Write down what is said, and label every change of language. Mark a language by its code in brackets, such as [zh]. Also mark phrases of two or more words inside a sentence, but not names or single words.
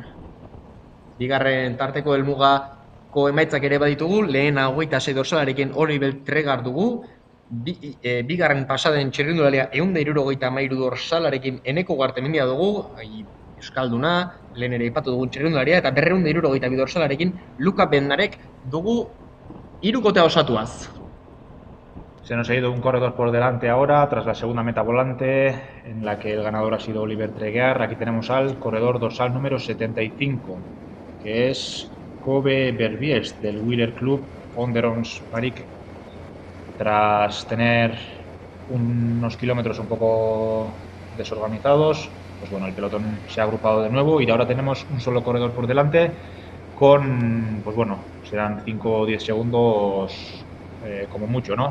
[eu] Bigarren tarteko helmugako emaitzak ere baditugu, lehen 26 dorsalarekin Oliver Tregar dugu, bigarren pasaden txirrindularia 163 dorsalarekin Eneko Gartemendia dugu, euskalduna, lehen ere aipatu dugun txirrindularia, eta 262 dorsalarekin Luka Bednarek dugu hirukotea osatuaz. [es] Se nos ha ido un corredor por delante ahora, tras la segunda meta volante, en la que el ganador ha sido Oliver Treguer. Aquí tenemos al corredor dorsal número 75, que es Kobe Berbies, del Wheeler Club Onderrons Patrick. Tras tener unos kilómetros un poco desorganizados, el pelotón se ha agrupado de nuevo y ahora tenemos un solo corredor por delante con, serán 5 o 10 segundos como mucho, ¿no?